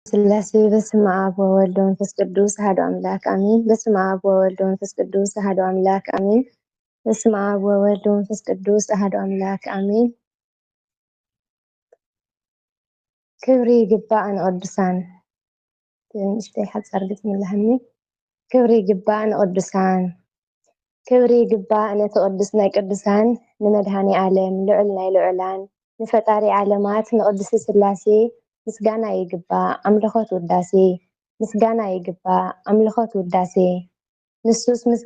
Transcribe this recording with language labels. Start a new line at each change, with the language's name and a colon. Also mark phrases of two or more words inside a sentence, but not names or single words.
Geez: ስላሴ በስመ አብ ወወልድ ወመንፈስ ቅዱስ አሐዱ አምላክ አሜን። በስመ አብ ወወልድ ወመንፈስ ቅዱስ አሐዱ አምላክ አሜን። በስመ አብ ወወልድ ወመንፈስ ቅዱስ አሐዱ አምላክ አሜን።
Tigrinya: ክብሪ ይግባእ ንቅዱሳን ንእሽተይ ሓፀር ግጥሚ ኣለኒ። ክብሪ ይግባእ ንቅዱሳን ክብሪ ይግባእ ነቲ ቅዱስ ናይ ቅዱሳን ንመድሃኒ ዓለም ልዑል ናይ ልዑላን ንፈጣሪ ዓለማት ንቅዱስ ስላሴ ምስጋና ይግባእ ኣምልኾት ውዳሴ ምስጋና ይግባእ ኣምልኾት ውዳሴ ንሱስ